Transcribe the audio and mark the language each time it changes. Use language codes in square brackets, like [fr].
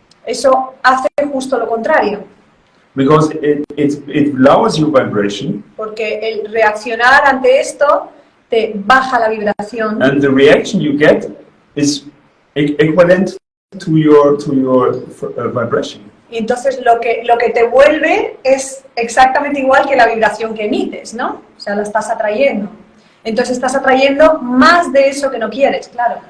[es] eso hace justo lo contrario, [en] Because it lowers your vibration, [es] porque el reaccionar ante esto te baja la vibración [en] and the reaction you get is equivalent to your vibration. [es] y entonces lo que te vuelve es exactamente igual que la vibración que emites, ¿no? O sea, la estás atrayendo. Entonces estás atrayendo más de eso que no quieres, claro.